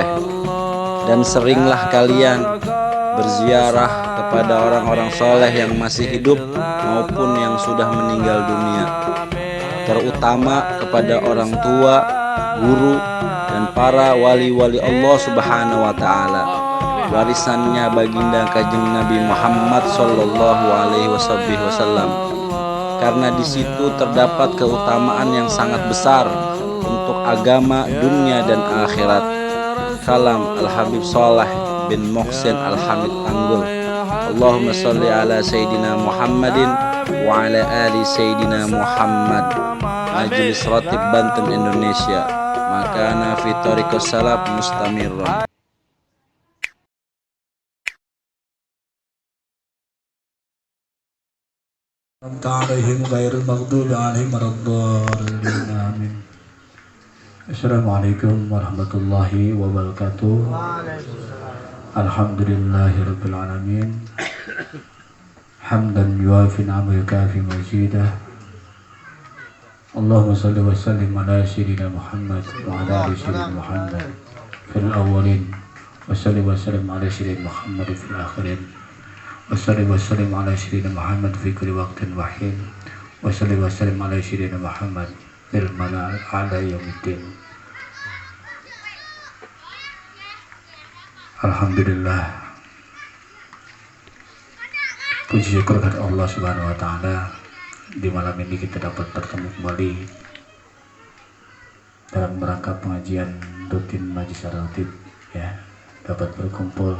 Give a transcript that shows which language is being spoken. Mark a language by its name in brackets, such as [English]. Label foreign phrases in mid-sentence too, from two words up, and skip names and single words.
[Indonesian] Dan seringlah kalian berziarah kepada orang-orang soleh yang masih hidup maupun yang sudah meninggal dunia, terutama kepada orang tua, guru, dan para wali-wali Allah [Arabic] سبحانه وتعالى, [Indonesian] warisannya baginda Kanjeng Nabi Muhammad [Arabic] صلى الله عليه وسلم, [Indonesian] karena di situ terdapat keutamaan yang sangat besar untuk agama, dunia, dan akhirat. Kalam Al-Habib Saleh bin Muhsin Al-Hamid Tanggul. [Arabic] اللهم صل على سيدنا محمد وعلى آل سيدنا محمد. Majelis Ratib Banten Indonesia, ما كان في طريق السلف مستمرا. عليهم غير المغضوب عليهم ولا الضالين آمين. السلام عليكم ورحمة الله وبركاته. الحمد لله رب العالمين. حمدا يوافي نعمه يكافئ مزيده. اللهم صل وسلم على سيدنا محمد وعلى آل سيدنا محمد في الأولين وصل وسلم على سيدنا محمد في الآخرين. وصلى الله وسلم على سيدنا محمد في كل وقت وحين. وصلى الله وسلم على سيدنا محمد في الملإ الأعلى يوم الدين. [Indonesian] Alhamdulillah, puji syukur kepada Allah [Arabic] سبحانه وتعالى, [Indonesian] di malam ini kita dapat bertemu kembali dalam rangka pengajian rutin Majelis Ratib, ya, dapat berkumpul.